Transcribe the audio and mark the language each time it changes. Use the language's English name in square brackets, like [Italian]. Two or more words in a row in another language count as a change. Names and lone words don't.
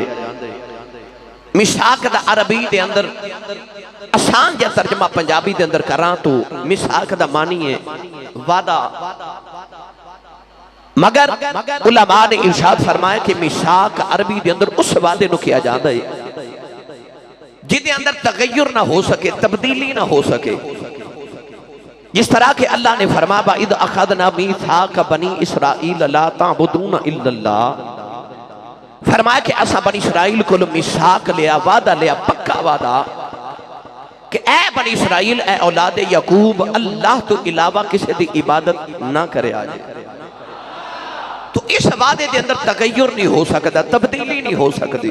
[Punjabi] میثاق دا عربی دے اندر آسان جا ترجمہ پنجابی دے اندر کراں تو میثاق دا معنی ہے وعدہ، مگر علماء نے ارشاد فرمایا کہ میثاق عربی دے اندر اس وعدے نو کیا جاندے جدے اندر تغیر نہ ہو سکے، تبدیلی نہ ہو سکے۔ [Urdu] جس طرح کہ اللہ نے فرمایا [Arabic] وَإِذْ أَخَذْنَا مِيثَاقَ بَنِي إِسْرَائِيلَ لَا تَعْبُدُونَ إِلَّا اللَّهَ، [Punjabi] فرمایا کہ اسا بنی اسرائیل کو میثاق لیا، وعدہ لیا، پکا وعدہ کہ اے بنی اسرائیل، اے اولاد یعقوب، اللہ تو علاوہ کسی دی عبادت نہ کرے آجے۔ تو اس وعدے دے اندر تغیر نہیں ہو سکتا، تبدیلی نہیں ہو سکتی۔